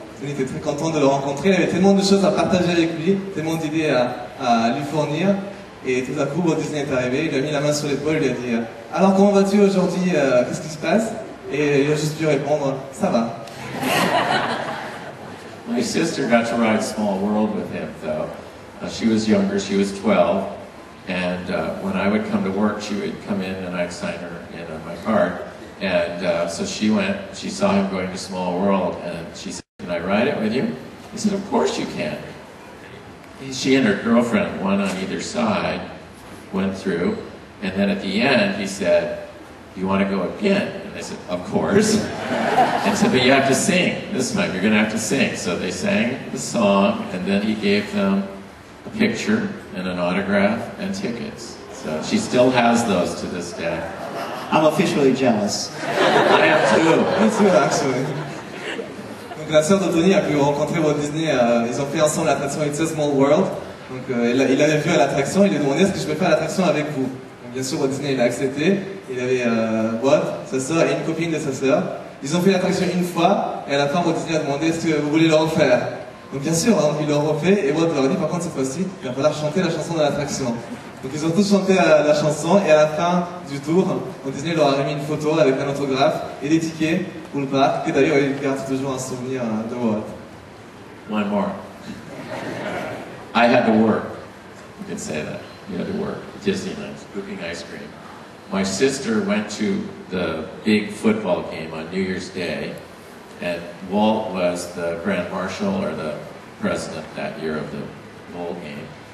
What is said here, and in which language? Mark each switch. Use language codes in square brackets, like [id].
[fr] On était très content de le rencontrer, il avait tellement de choses à partager avec lui, tellement d'idées à lui fournir. Et tout à coup, Walt Disney est arrivé, il lui a mis la main sur l'épaule, il lui a dit « Alors, comment vas-tu aujourd'hui? Qu'est-ce qui se passe ?» Et il a juste pu répondre « Ça va ». [en] My sister got to ride Small World with him, though. She was younger, she was 12, and when I would come to work, she would come in and I'd sign her in on my card. And so she went, she saw him going to Small World, and she said, can I ride it with you? He said, of course you can. She and her girlfriend, one on either side, went through, and then at the end he said, you want to go again? And they said, of course. And said, but you have to sing. This time you're going to have to sing. So they sang the song, and then he gave them a picture and an autograph and tickets. So she still has those to this day. I'm officially jealous. I am too. Me too, actually. [fr] Donc la sœur de Tony a pu rencontrer Walt Disney, ils ont fait ensemble l'attraction It's a Small World. Donc il l'avait vu à l'attraction, il lui a demandé est-ce que je peux faire l'attraction avec vous. Donc bien sûr Walt Disney il a accepté, il avait Walt, sa sœur et une copine de sa sœur. Ils ont fait l'attraction une fois et à la fin Walt Disney a demandé est-ce que vous voulez le refaire. Donc bien sûr, hein, ils l'ont refait et Walt leur a dit par contre cette fois-ci il va falloir chanter la chanson de l'attraction. Donc ils ont tous chanté la chanson et à la fin du tour, Walt Disney leur a remis une photo avec un autographe et des tickets pour le parc, et d'ailleurs il garde toujours un souvenir de Walt. [en] One more. I had to work. You could say that. You had to work. Disneyland, scooping ice cream. my sister went to the big football game on New Year's Day, and Walt was the Grand Marshal or the president that year of the bowl game.